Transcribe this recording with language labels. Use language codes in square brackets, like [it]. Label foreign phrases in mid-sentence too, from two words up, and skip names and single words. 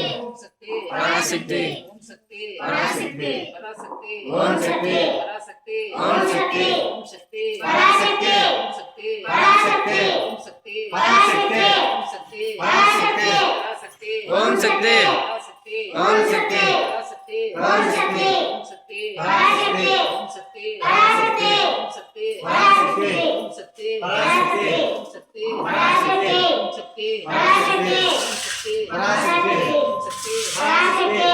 [sa] పరాశక్తి పరాశక్తి ఓం శక్తి ఓం శక్తి ఓం శక్తి పరాశక్తి పరాశక్తి పరాశక్తి పరాశక్తి ఓం శక్తి పరాశక్తి ओम शक्ति ओम शक्ति ओम शक्ति पराशक्ति ओम शक्ति पराशक्ति ओम शक्ति पराशक्ति ओम शक्ति पराशक्ति ओम शक्ति पराशक्ति ओम शक्ति पराशक्ति ओम शक्ति पराशक्ति ओम शक्ति पराशक्ति